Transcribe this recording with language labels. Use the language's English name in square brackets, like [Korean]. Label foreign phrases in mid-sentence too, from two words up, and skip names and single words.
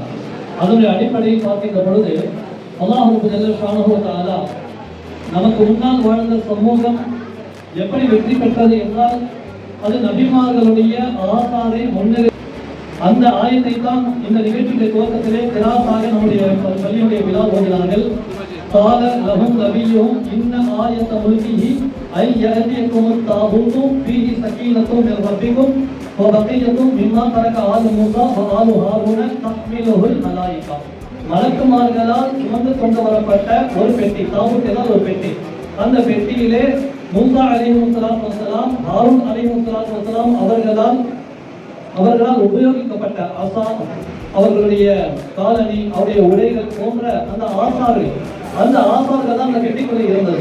[Tamil] அதனுடைய அடிப்படையில் பார்க்கின்ற பொழுது [Arabic] الله جل شأنه و تعالى [Tamil] நமக்கு முன்னால் வாழ்ந்த சமூகம் எப்படி வெற்றி பெற்றது என்றால் அது நபிமார்களுடைய ஆசாரை முன்னிலை. அந்த ஆயத்தை தான் இந்த நிகழ்ச்சியுடைய துவக்கத்திலே கிராத்தாக நம்முடைய பள்ளியுடைய விழா ஓதினார்கள். [Arabic] قال لهم نبيهم إن آية ملكه أن يأتيكم التابوت فيه سكينة من ربكم وبقية مما ترك آل موسى وآل هارون تحمله الملائكة. [Tamil] மலக்குமார்களால் சுமந்து கொண்டு வரப்பட்ட ஒரு பெட்டி, தாபூத் என்றால் ஒரு பெட்டி. அந்த பெட்டியிலே மூசா [Arabic] عليه الصلاة والسلام, [Tamil] ஹாரூன் [Arabic] عليه الصلاة والسلام [Tamil] அவர்களால் உபயோகிக்கப்பட்ட ஆசா, அவர்களுடைய காலணி, அவருடைய உடைகள் போன்ற அந்த ஆசார்கள் தான் அந்த பெட்டிக்குள்ளே இருந்தது.